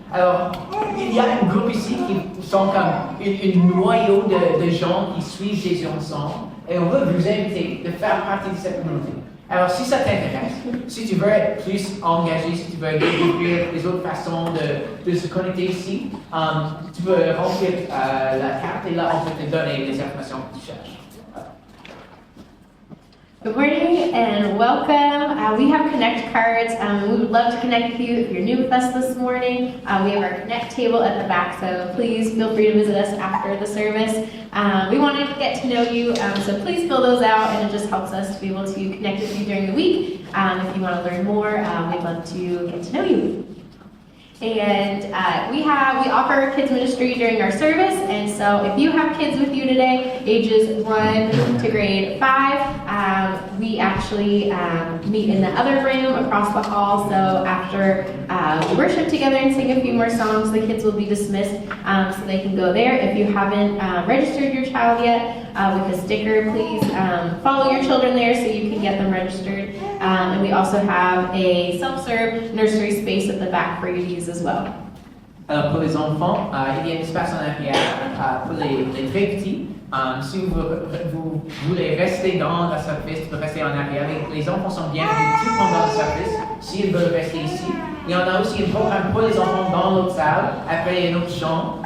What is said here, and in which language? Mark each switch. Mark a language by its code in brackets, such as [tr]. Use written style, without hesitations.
[fr] Alors, il y a un groupe ici qui sont comme un noyau de gens qui suivent Jésus ensemble, et on veut vous inviter de faire partie de cette communauté. Alors, si ça t'intéresse, si tu veux être plus engagé, si tu veux découvrir les autres façons de se connecter ici, tu peux remplir la carte et là, on peut te donner les informations que tu cherches. [en] Good morning and welcome. We have Connect cards. We would love to connect with you if you're new with us this morning. We have our Connect table at the back, so please feel free to visit us after the service. We want to get to know you, so please fill those out, and it just helps us to be able to connect with you during the week. If you want to learn more, we'd love to get to know you. And we offer kids ministry during our service, and so if you have kids with you today, ages 1 to grade 5, we actually meet in the other room across the hall. So after we worship together and sing a few more songs, the kids will be dismissed, so they can go there. If you haven't registered your child yet with a sticker, please follow your children there so you can get them registered. And we also have a self-serve nursery space at the back for you to use as well. [fr] Alors pour les enfants, il y a un espace en arrière pour les très petits. Si vous voulez rester dans la service, tu peux rester en arrière. Les enfants sont bienvenus tout pendant le service, s'ils veulent rester ici. Et on a aussi un programme pour les enfants dans l'autre salle, après une autre chambre.